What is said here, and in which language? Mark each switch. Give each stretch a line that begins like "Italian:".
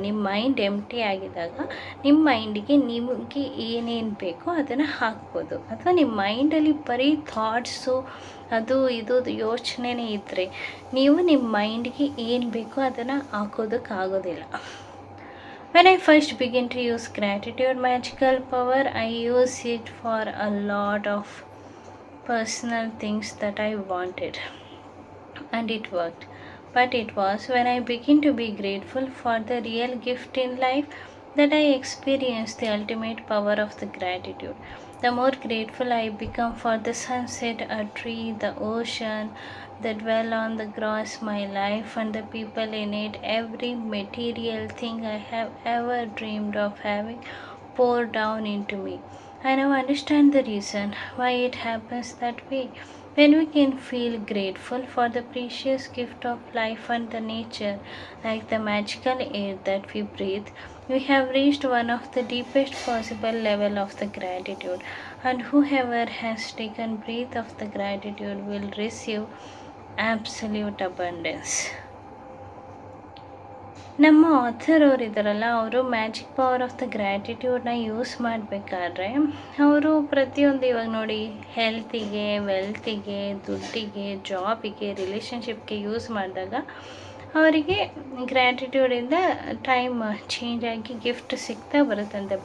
Kannada: ನಿಮ್ಮ mind empty ಆಗಿದಾಗ ನಿಮ್ಮ ಮೈಂಡಿಗೆ ನಿಮಗೆ ಏನೇನು ಬೇಕೋ ಅದನ್ನು ಹಾಕ್ಬೋದು. ಅಥವಾ ನಿಮ್ಮ ಮೈಂಡಲ್ಲಿ ಬರೀ ಥಾಟ್ಸು ಅದು ಇದು ಯೋಚನೆನೇ ಇದ್ದರೆ ನೀವು ನಿಮ್ಮ ಮೈಂಡ್ಗೆ ಏನು ಬೇಕೋ ಅದನ್ನು ಹಾಕೋದಕ್ಕಾಗೋದಿಲ್ಲ.
English: When I first began to use gratitude magical power, I use it for a lot of personal things that I wanted, and it worked. But it was when I began to be grateful for the real gift in life that I experienced the ultimate power of the gratitude. The more grateful I become for the sunset, a tree, the ocean that dwell on the grass, my life and the people in it, every material thing I have ever dreamed of having poured down into me. I now understand the reason why it happens that way. When we can feel grateful for the precious gift of life and the nature, like the magical air that we breathe, we have reached one of the deepest possible level of the gratitude. And whoever has taken breath of the gratitude will receive absolute abundance.
Kannada: ನಮ್ಮ author ಅವರು ಇದ್ದಾರಲ್ಲ, ಅವರು magic power of the ಗ್ರ್ಯಾಟಿಟ್ಯೂಡ್ನ use ಮಾಡಬೇಕಾದ್ರೆ ಅವರು ಪ್ರತಿಯೊಂದು, ಇವಾಗ ನೋಡಿ, ಹೆಲ್ತಿಗೆ, ವೆಲ್ತಿಗೆ, ದುಡ್ಡಿಗೆ, ಜಾಬಿಗೆ, ರಿಲೇಷನ್ಶಿಪ್ಗೆ ಯೂಸ್ ಮಾಡಿದಾಗ ಅವರಿಗೆ ಗ್ರ್ಯಾಟಿಟ್ಯೂಡಿಂದ ಟೈಮ್ ಚೇಂಜ್ ಆಗಿ ಗಿಫ್ಟ್ ಸಿಗ್ತಾ ಬರುತ್ತಂತೆ.